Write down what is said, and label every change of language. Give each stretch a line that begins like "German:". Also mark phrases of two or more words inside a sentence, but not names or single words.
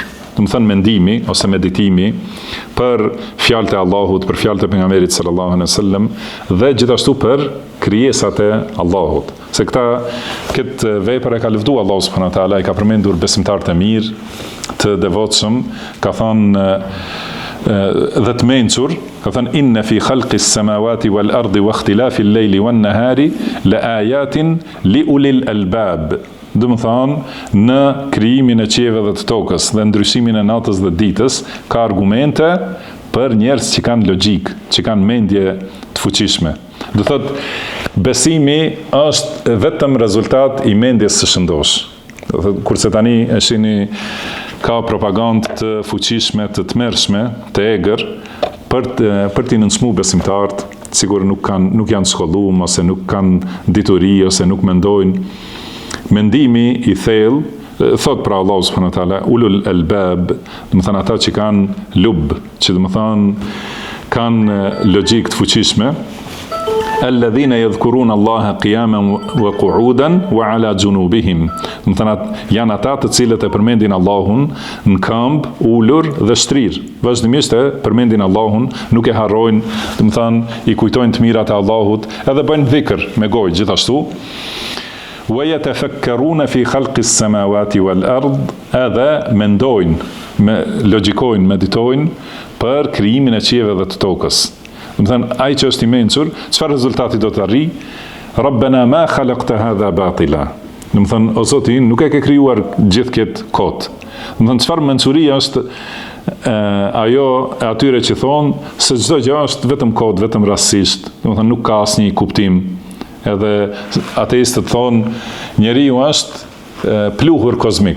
Albanian: Domethënë mendimi ose meditimi për fjalët e Allahut, për fjalët e pejgamberit
Arabic: صلى الله عليه وسلم
Albanian: dhe gjithashtu për krijesat e Allahut. Se këtë vepër e ka lëvdu Allahu
Arabic: سبحانه وتعالى,
Albanian: i ka përmendur besimtarët e mirë, të devotshëm, ka thënë dhe të mençur, ka thënë
Arabic: إن في خلق السماوات والأرض واختلاف الليل والنهار لآيات لأولي الألباب.
Albanian: Do të thonë, në krijimin e qiejve dhe të tokës dhe ndryshimin e natës dhe ditës ka argumente për njerëz që kanë logjik, që kanë mendje të fuqishme. Do thotë, besimi është vetëm rezultat i mendjes së shëndosh. Do thotë, kurse tani e shihni ka propagandë të fuqishme, të tmerrshme, të egër për t'i nënçmuar besimtarët, sigur nuk janë shkolluar ose nuk kanë dituri ose nuk mendojnë. Mendimi i thellë thot pra Allahu
Arabic: سبحانه وتعالى أولو الألباب,
Albanian: do të thonë ata që kanë lub, që do të thonë kanë logjik të fuqishme,
Arabic: الذين يذكرون الله قياما وقعودا وعلى جنوبهم.
Albanian: Do të thonë janë ata të cilët e përmendin Allahun në këmbë, ulur dhe shtrir. Vazhdimisht e përmendin Allahun, nuk e harrojnë, do të thonë i kujtojnë të mirat e Allahut, edhe bëjnë dhikr me gojë gjithashtu.
Arabic: ويتفكرون في خلق السماوات والأرض,
Albanian: edhe mendojnë, logjikojnë, meditojnë për krijimin e qiejve dhe të tokës. Do të thënë ai që është i mençur, çfarë rezultati do të arrijë?
Arabic: ربنا ما خلقت هذا باطلا.
Albanian: Do të thënë o Zoti, nuk e ke krijuar gjithë këtë kot. Do të thënë çfarë mençuria është ajo e atyre që thonë se çdo gjë është vetëm kot, vetëm rastësisht. Do të thënë nuk ka asnjë kuptim. Edhe ateistët thonë njeriu është pluhur kozmik.